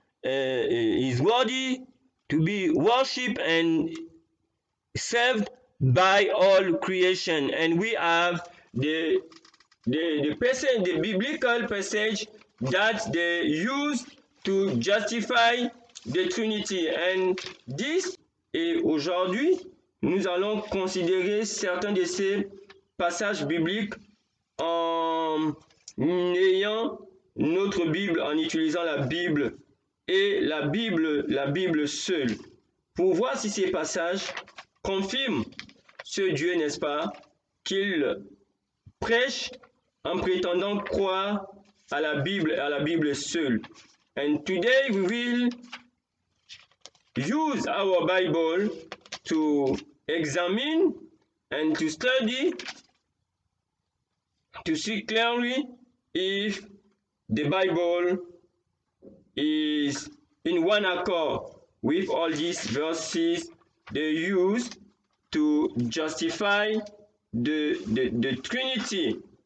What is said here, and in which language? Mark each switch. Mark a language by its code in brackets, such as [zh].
[en] Is worthy to be worshipped and served by all creation. And we have the passage, the biblical passage that they use to justify the Trinity. And this, [fr] et aujourd'hui, nous allons considérer certains de ces passages bibliques en ayant notre Bible, en utilisant la Bible et la Bible seule, pour voir si ces passages confirment ce Dieu, n'est-ce pas, qu'il prêche en prétendant croire à la Bible seule. [en] And today we will use our Bible to examine and to study, to see clearly if the Bible is in one accord with all these verses they use to justify the Trinity.